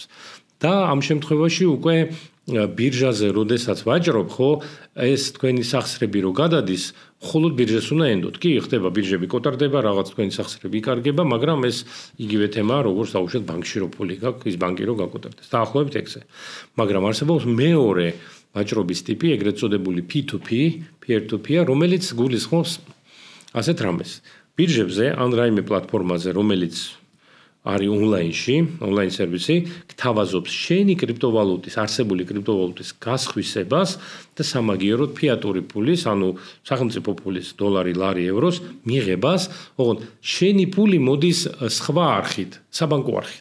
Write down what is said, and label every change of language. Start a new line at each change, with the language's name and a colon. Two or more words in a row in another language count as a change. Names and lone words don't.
Georgian: და ამ შემთხვევაში უკვე ბირჟაზე როდესაც ვაჭრობ, ხო, ეს თქვენი სახსრები რო გადადის, მხოლოდ ბირჟას უნდა ენდოთ. კი, ხდება ბირჟები კოტარდება, რაღაც თქვენი სახსრები იკარგება, მაგრამ ეს იგივე თემაა, როგორც დაუშვათ ბანკში რო ფული გაქვს, ის ბანკი რო გაკოტარდეს. დაახლოებით ეგზე. მაგრამ არსებობს მეორე ვაჭრობის ტიპი, ეგრეთ წოდებული P2P, peer-to-peer, რომელიც გულისხმობს ასეთ რამეს. ბირჟებზე ან რაიმე პლატფორმაზე, რომელიც არის ონლაინ სერვისი, გთავაზობს შენი კრიპტოვალუტის, არსებული კრიპტოვალუტის გასხვისებას და სამაგიეროდ ფიატური ფულის, ანუ სახელმწიფო ფულის, დოლარი, ლარი, ევროს მიღებას, ოღონდ შენი ფული მოდის სხვა არხით, საბანკო არხით.